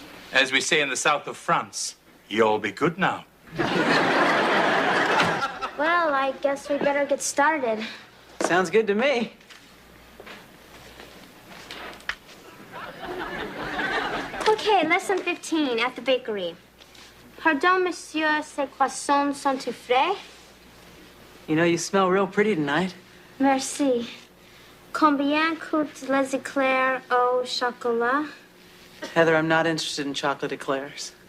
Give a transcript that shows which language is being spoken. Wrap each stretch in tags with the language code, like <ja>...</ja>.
<en>As we say in the south of France, you'll be good now. Well, I guess we better get started. Sounds good to me. Okay, lesson 15 at the bakery.</en> <fr>Pardon, monsieur, ces croissants sont-ils frais?</fr> <en>You know, you smell real pretty tonight.</en> <fr>Merci. Combien coûtent les éclairs au chocolat?</fr> <en>Heather, I'm not interested in chocolate eclairs.</en>